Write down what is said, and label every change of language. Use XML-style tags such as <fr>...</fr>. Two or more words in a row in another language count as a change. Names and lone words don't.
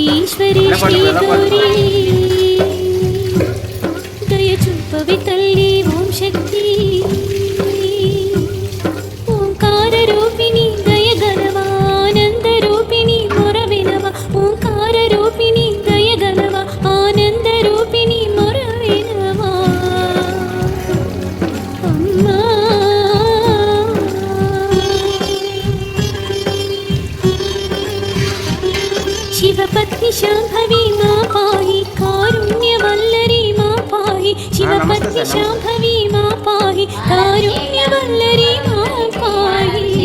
<te>దేవీశ్వరి శ్రీ గౌరీ దయ చూపవి తల్లి ఓం శక్తి ఓంకార రూపిణి దయ గలవా ఆనంద రూపిణి మొర వినవా ఓంకార రూపిణి దయ గలవా ఆనంద రూపిణి మొర వినవా</te> <sa>అమ్మా शिवपत्नी शाम्भवी मा पाहि कारुण्यवल्लरी मा पाहि शिवपत्नी शाम्भवी मा पाहि कारुण्यवल्लरी मा पाहि</sa>